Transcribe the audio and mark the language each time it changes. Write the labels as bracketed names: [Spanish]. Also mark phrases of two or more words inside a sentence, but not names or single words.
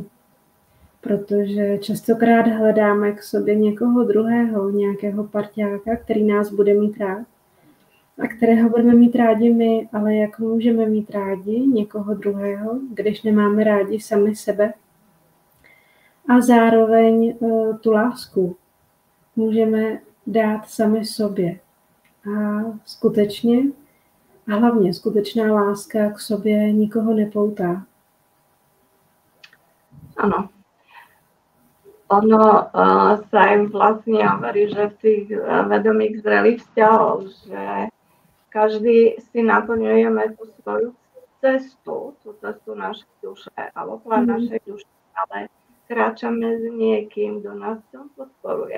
[Czech] Protože častokrát hledáme k sobě někoho druhého, nějakého parťáka, který nás bude mít rád a kterého budeme mít rádi my, ale jak můžeme mít rádi někoho druhého, když nemáme rádi sami sebe a zároveň tu lásku můžeme dát sami sobě. A skutečně, a hlavně skutečná láska k sobě nikoho nepoutá. [Slovak] Áno. Ono sa im vlastne hovorí, že v tých vedomých zrelých vzťahov, že každý si naplňujeme tú svoju cestu, tú cestu našej duše alebo plán našej duše, ale kráčame s niekým, kto nás v tom podporuje.